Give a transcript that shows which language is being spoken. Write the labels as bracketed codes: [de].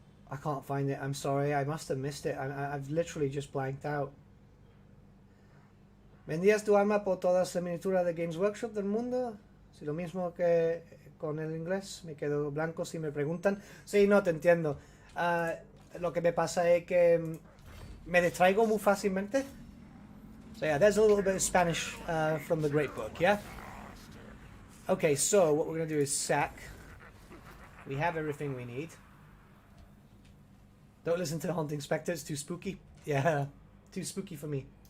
[en] I can't find it. I'm sorry. I must have missed it. I've literally just blanked out. [es] ¿Vendías tu alma por todas las miniaturas de Games Workshop del mundo? Si lo mismo que con el inglés, me quedo blanco si me preguntan. Sí, no, te entiendo. Lo que me pasa es que me distraigo muy fácilmente. [en] So yeah, there's a little bit of Spanish from the Great Book, yeah? Okay, so what we're going to do is sack. We have everything we need. Don't listen to the Haunting Spectre, it's too spooky. Yeah, too spooky for me.